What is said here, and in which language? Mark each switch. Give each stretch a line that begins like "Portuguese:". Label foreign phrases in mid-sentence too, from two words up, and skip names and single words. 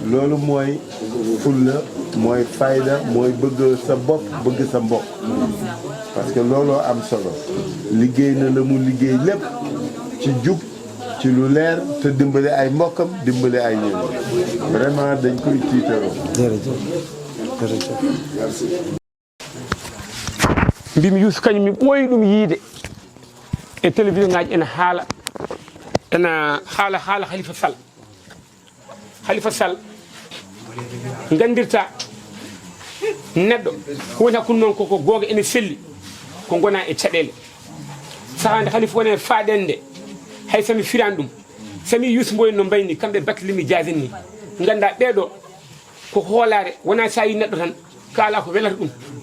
Wolof: loolu mooy fulla mooy fayda mooy bëgg sa bopp bëgg sa mbokk parce que looloo am solo liggéey na la mu liggéey lépp ci jub ci lu leer te dimbali ay mbokkam dimbali ay ñoom vraiment dañ koy tiitaroo. jërëjëf jërëjëf.
Fula: mbimi Youssou kañum mi ɓooyi ɗum yiide e télévision ngaji ene haala Khalifa Sall gandirta neɗɗo ko woni hakkude noon koko googa ene selli ko gona e caɗele sahande Khalifa woni e faaɗen nde hay somi firani ɗum somi Youssou Mboye no mbayni kamɓe Barthélémy Dias ni ganda ɓeeɗo ko hoolare wona sa yi neɗɗo tan kaala ko welata ɗum